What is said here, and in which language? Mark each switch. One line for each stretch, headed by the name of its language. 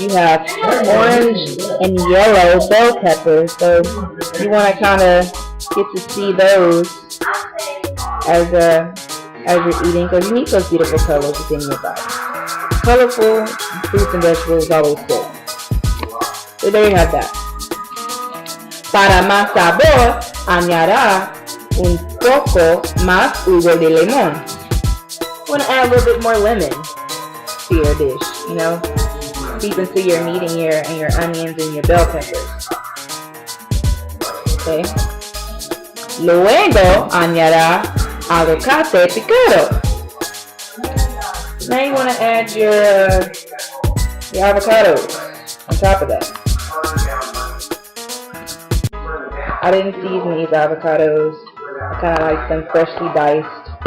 English: You have orange and yellow bell peppers. So you want to kind of get to see those as you're eating, because you need those beautiful colors within your body. Colorful fruits and vegetables is always good. So there you have that.
Spanish: Para más sabor, añadirá un poco más jugo de limón.
English: You want to add a little bit more lemon to your dish, seep into your meat and your onions and your bell peppers. Okay.
Spanish: Luego añadirá avocado picado.
English: Now you want to add your avocados on top of that. I didn't season these avocados. I kind of like them freshly diced.